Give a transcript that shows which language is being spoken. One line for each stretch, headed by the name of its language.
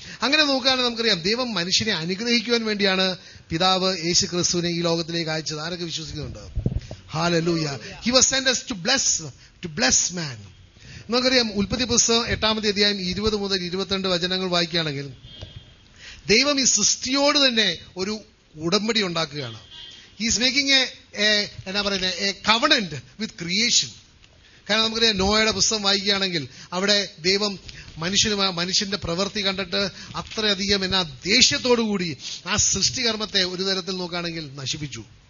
Malayalam: അങ്ങനെ നോക്കുകയാണെങ്കിൽ നമുക്കറിയാം, ദൈവം മനുഷ്യനെ അനുഗ്രഹിക്കുവാൻ വേണ്ടിയാണ് പിതാവ് യേശു ക്രിസ്തുവിനെ ഈ ലോകത്തിലേക്ക് അയച്ചത്. ആരൊക്കെ വിശ്വസിക്കുന്നുണ്ട്? Hallelujah.
English: He was sent us to bless man.
Malayalam: നമുക്കറിയാം, ഉൽപ്പത്തി പുസ്തകം 8-ാമത്തെ അധ്യായം 20 മുതൽ 22 വചനങ്ങൾ വായിക്കുകയാണെങ്കിൽ ദൈവം ഈ സൃഷ്ടിയോട് തന്നെ ഒരു ഉടമ്പടി ഉണ്ടാക്കുകയാണ്.
English: he's making
Malayalam: എന്നാ പറയുന്നത്
English: A covenant with creation.
Malayalam: കാരണം നമുക്കറിയാം നോയയുടെ പുസ്തകം വായിക്കുകയാണെങ്കിൽ അവിടെ ദൈവം മനുഷ്യന്റെ പ്രവൃത്തി കണ്ടിട്ട് അത്രയധികം ദേഷ്യത്തോടുകൂടി ആ സൃഷ്ടികർമ്മത്തെ ഒരു തരത്തിൽ നോക്കുകയാണെങ്കിൽ നശിപ്പിച്ചു.